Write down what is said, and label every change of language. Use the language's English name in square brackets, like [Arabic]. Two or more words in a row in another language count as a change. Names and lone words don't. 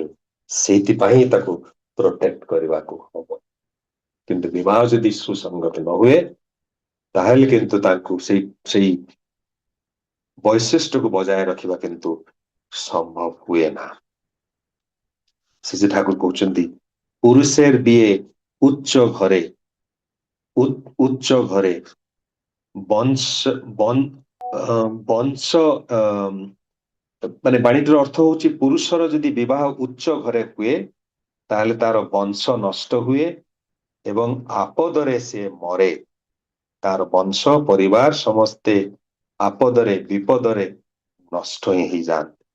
[Odia] ସେଇଥିପାଇଁ ତାକୁ ପ୍ରୋଟେକ୍ଟ କରିବାକୁ ହବ। କିନ୍ତୁ ବିବାହ ଯଦି ସୁସଙ୍ଗତ ନ ହୁଏ, ତାହେଲେ କିନ୍ତୁ ତାଙ୍କୁ ସେଇ ସେଇ ବୈଶିଷ୍ଟ୍ୟକୁ ବଜାୟ ରଖିବା କିନ୍ତୁ ସମ୍ଭବ ହୁଏ না। ଶ୍ରୀ ଠାକୁର କହୁଛନ୍ତି [Bangla] পুরুষের বিয়ে উচ্চ ঘরে, উচ্চ ঘরে বংশ বংশ [Odia] ମାନେ ବାଣୀଟିର ଅର୍ଥ ହଉଛି ପୁରୁଷର ଯଦି ବିବାହ ଉଚ୍ଚ ଘରେ ହୁଏ, ତାହେଲେ ତାର ବଂଶ ନଷ୍ଟ ହୁଏ ଏବଂ ଆପଦରେ ସେ ମରେ। ତାର ବଂଶ ପରିବାର ସମସ୍ତେ ଆପଦରେ ବିପଦରେ ନଷ୍ଟ ହିଁ ହେଇଯାଆନ୍ତି।